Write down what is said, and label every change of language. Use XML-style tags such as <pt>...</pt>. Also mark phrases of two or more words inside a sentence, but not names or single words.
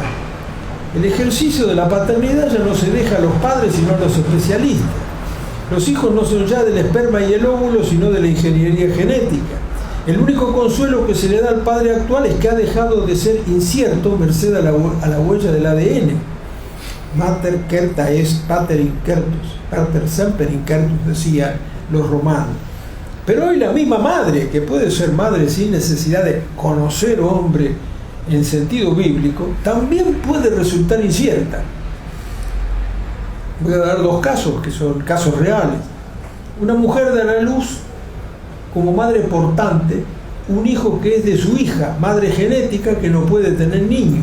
<es>El ejercicio de la paternidad ya no se deja a los padres sino a los especialistas. Los hijos no son ya del esperma y el óvulo sino de la ingeniería genética. El único consuelo que se le da al padre actual es que ha dejado de ser incierto merced a la huella del ADN.</es> <la>Mater certa est pater incertus, pater semper incertus,</la> <es>decían los romanos. Pero hoy la misma madre, que puede ser madre sin necesidad de conocer hombre en sentido bíblico, también puede resultar incierta. Voy a dar dos casos, que son casos reales. Una mujer da a la luz, como madre portante, un hijo que es de su hija, madre genética, que no puede tener niños.</es>